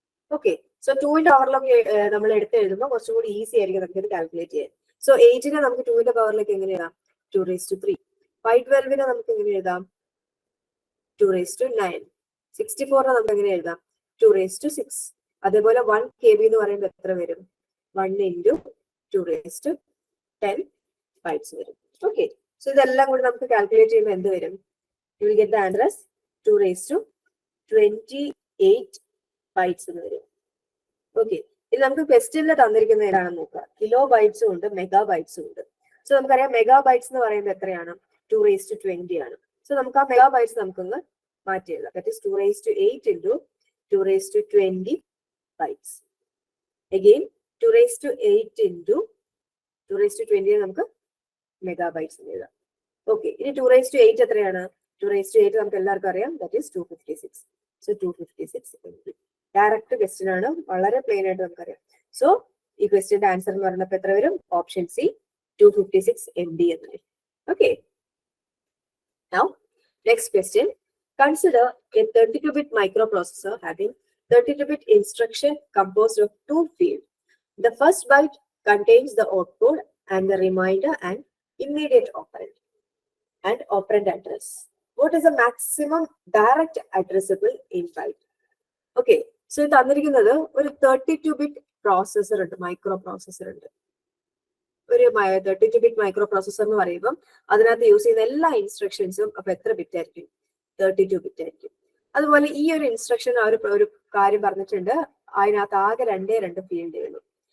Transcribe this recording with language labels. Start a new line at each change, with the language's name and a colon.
Malayalam: Okay, so 2ന്റെ പവറിലൊക്കെ നമ്മൾ എടുത്ത് എഴുതുമ്പോൾ കുറച്ചും കൂടി ഈസി ആയിരിക്കും നമുക്ക് ഇത് കാൽക്കുലേറ്റ് ചെയ്യാൻ. സോ 8നെ നമുക്ക് 2ന്റെ പവറിലേക്ക് എങ്ങനെ എഴുതാം? 2�3. 512നെ നമുക്ക് എങ്ങനെ എഴുതാം? 2�9. 64നെ നമുക്ക് എങ്ങനെ എഴുതാം? 2�6. അതേപോലെ 1 kb എന്ന് പറയുമ്പോൾ എത്ര വരും? 1 into 2�10 bytes വരും. ഓക്കെ, സോ ഇതെല്ലാം കൂടി നമുക്ക് കാൽക്കുലേറ്റ് ചെയ്യുമ്പോൾ എന്ത് വരും?
English: you will get the answer as 2�28 bytes
Malayalam: എന്ന് വരും. ഓക്കെ, ഇത് നമുക്ക് ക്വസ്റ്റ്യനിൽ തന്നിരിക്കുന്ന ഏതാണെന്ന് നോക്കുക. കിലോ ബൈറ്റ്സും ഉണ്ട്, മെഗാ ബൈറ്റ്സും ഉണ്ട്. സോ നമുക്കറിയാം മെഗാ ബൈറ്റ്സ് എന്ന് പറയുമ്പോൾ എത്രയാണ്? 2⁻20 ആണ്. സോ നമുക്ക് ആ മെഗാ ബൈറ്റ്സ് നമുക്കൊന്ന് മാറ്റി എഴുതാം.
English: That is 2�8 into 2�20 bytes.
Malayalam: Again 2�8 into 2�20 നമുക്ക് മെഗാ ബൈറ്റ്സ് എഴുതാം. ഓക്കെ, ഇനി 2�8 എത്രയാണ്? 2�8 നമുക്ക് എല്ലാവർക്കും അറിയാം,
English: That is 256.
Malayalam: So 256 MB. Direct question ആണ്, വളരെ പ്ലെയിൻ ആയിട്ട് നമുക്കറിയാം. സോ ഈ ക്വസ്റ്റ്യന്റെ ആൻസർ എന്ന് പറയുമ്പോൾ എത്ര വരും? ഓപ്ഷൻ സി 256 MB എന്ന് വരും.
English: Okay, now next question. Consider a 32-bit microprocessor having 32-bit instruction composed of 2 fields. The first byte contains the output and the remainder and immediate operand and operand address. What is the maximum direct addressable in byte?
Malayalam: Okay, so ഇത് തന്നിരിക്കുന്നത് ഒരു 32-bit processor ഉണ്ട്, micro processor ഉണ്ട്. ഒരു 32-bit micro processor എന്ന് പറയുമ്പോൾ അതിനകത്ത് use ചെയ്യുന്ന എല്ലാ ഇൻസ്ട്രക്ഷൻസും അപ്പൊ എത്ര ബിറ്റ് ആയിരിക്കും? 32-bit ആയിരിക്കും. അതുപോലെ ഈ ഒരു ഇൻസ്ട്രക്ഷൻ ഒരു കാര്യം പറഞ്ഞിട്ടുണ്ട്, അതിനകത്ത് ആകെ 2 ഫീൽഡുകളും.